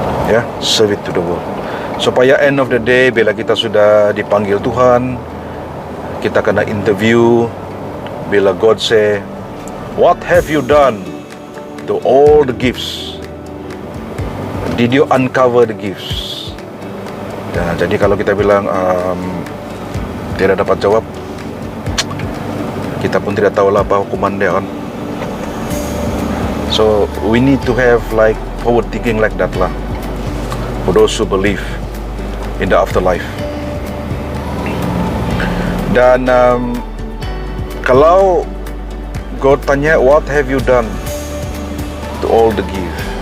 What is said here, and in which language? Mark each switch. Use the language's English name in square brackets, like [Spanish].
[English] Ya, serve it to the world. Supaya end of the day, [Malay] bila kita sudah dipanggil Tuhan, kita kena [English] interview. Bila God say, what have you done to all the gifts? Did you uncover the gifts? [Malay] Jadi kalau kita bilang tidak dapat jawab, kita pun tidak tahu lah apa hukuman dia, kan. [English] So we need to have like forward thinking like that lah, for those who believe in the afterlife. [Malay] Dan kalau God tanya, [English] what have you done to all the gift?